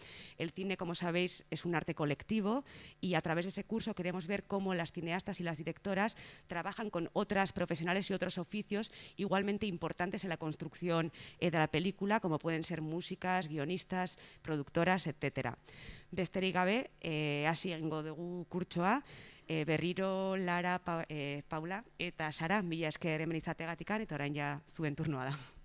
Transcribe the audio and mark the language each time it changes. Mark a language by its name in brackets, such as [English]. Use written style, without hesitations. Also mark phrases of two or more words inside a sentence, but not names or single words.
[Spanish] El cine, como sabéis, es un arte colectivo y a través de ese curso queremos ver cómo las cineastas y las directoras trabajan con otras profesionales y otros oficios igualmente importantes en la construcción de la película, como pueden ser músicas, guionistas, productoras, etc. [Basque] Besterik gabe, hasi egingo dugu kurtsoa. Berriro, Lara, Paula eta Sara, mila esker hemen izateagatikan, eta orain ja zuen turnoa da.